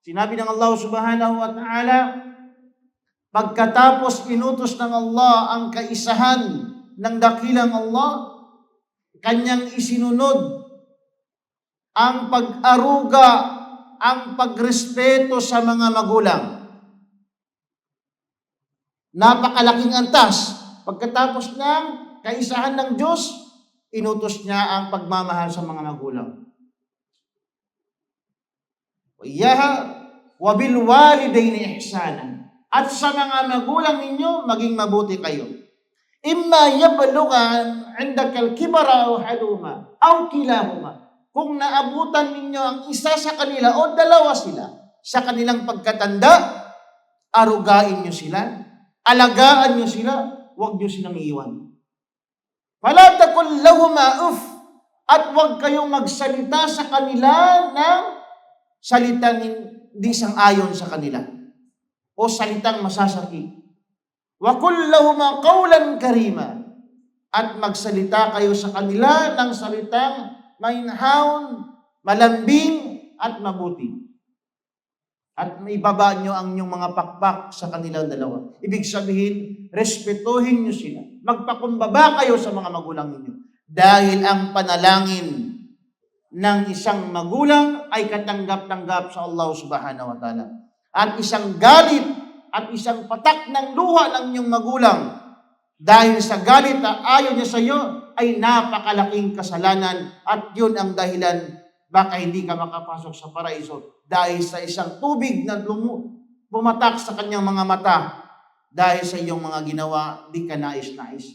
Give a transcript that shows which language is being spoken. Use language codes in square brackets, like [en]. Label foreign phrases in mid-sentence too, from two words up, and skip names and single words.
[tl] Sinabi ng Allah [ar] سبحانه وتعالى, [tl] pagkatapos inutos ng Allah ang kaisahan ng dakilang Allah, kanyang isinunod ang pag-aruga, ang pagrespeto sa mga magulang. Napakalaking antas. Pagkatapos ng kaisahan ng Diyos, inutos niya ang pagmamahal sa mga magulang. [ar] إياه وبالوالدين إحسانا. [tl] At sa mga magulang ninyo, maging mabuti kayo. [ar] إما يبلغن عندك الكبر أو أحدهما أو كلاهما. [tl] Kung naabutan ninyo ang isa sa kanila o dalawa sila sa kanilang pagkatanda, arugain niyo sila, alagaan niyo sila, huwag niyo silang iiwan. [ar] فلا تقل لهما أف, [tl] at huwag kayong magsalita sa kanila ng salitang hindi sang-ayon sa kanila o salitang masasakit. [ar] وقل لهما قولا كريما, [tl] at magsalita kayo sa kanila ng salitang mainhaon, malambing at mabuti. At maibaba nyo ang inyong mga pakpak sa kanilang dalawa. Ibig sabihin, respetuhin nyo sila. Magpakumbaba kayo sa mga magulang ninyo. Dahil ang panalangin ng isang magulang ay katanggap-tanggap sa Allah [ar] سبحانه وتعالى. [tl] At isang galit at isang patak ng luha ng inyong magulang dahil sa galit na ayaw niya sa iyo ay napakalaking kasalanan at yun ang dahilan baka hindi ka makapasok sa paraiso dahil sa isang tubig na bumatak sa kanyang mga mata dahil sa iyong mga ginawa, di ka nais-nais.